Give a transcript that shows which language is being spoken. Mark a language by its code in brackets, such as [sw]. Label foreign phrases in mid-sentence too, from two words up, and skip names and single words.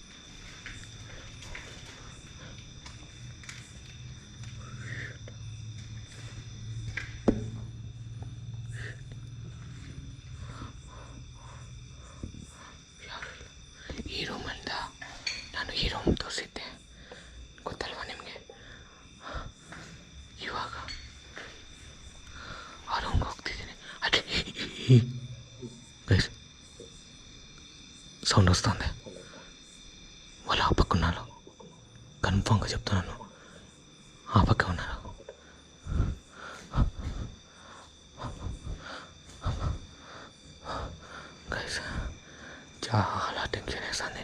[kn] ಈ ರೂಮಲ್ಲಿಂದ ನಾನು ಈ ರೂಮ್ ತೋರಿಸಿದ್ದೆ, ಗೊತ್ತಲ್ವಾ ನಿಮಗೆ? ಇವಾಗ ಆ ರೂಮ್ಗೆ ಹೋಗ್ತಿದ್ದೀನಿ. [te] గైస్ సౌండ్ వస్తుంది. వాళ్ళు ఆ పక్క ఉన్నారు, కన్ఫామ్గా చెప్తున్నాను, ఆ పక్క ఉన్నారు. గైస్ చాలా టెన్షన్ వేస్తుంది.